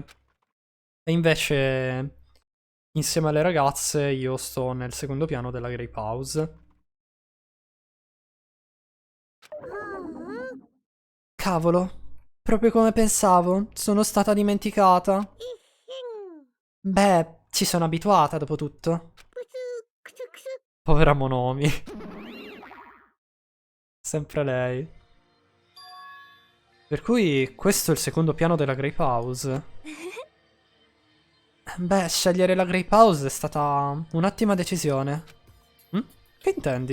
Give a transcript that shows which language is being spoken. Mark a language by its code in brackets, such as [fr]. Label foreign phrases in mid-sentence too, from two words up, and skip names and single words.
[it] E invece, insieme alle ragazze, io sto nel secondo piano della Grape House. Cavolo, proprio come pensavo, sono stata dimenticata. ひん、 Beh, ci sono abituata dopo tutto. くす、くすくす。 Povera Monomi. Sempre lei. Per cui questo è il secondo piano della Grape House. Beh, scegliere la Grape House è stata un'ottima decisione. Che intendi?